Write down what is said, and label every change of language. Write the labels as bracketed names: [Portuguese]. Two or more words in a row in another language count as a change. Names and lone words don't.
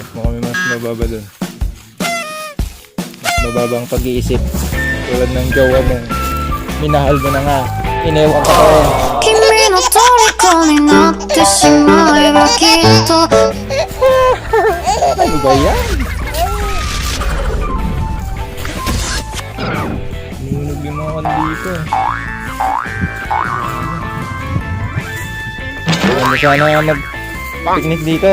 [Filipino] Mukhang may mas mababa dun. Mas mababa ang pag-iisip. Tulad ng jowa mo. Minahal mo na nga. Inewan ka pa rin. [Japanese] 君の虜になってしまえばきっと [Filipino] Ano ba yan? Nunog yung mga kandito. Ano sana mag-picnic dito.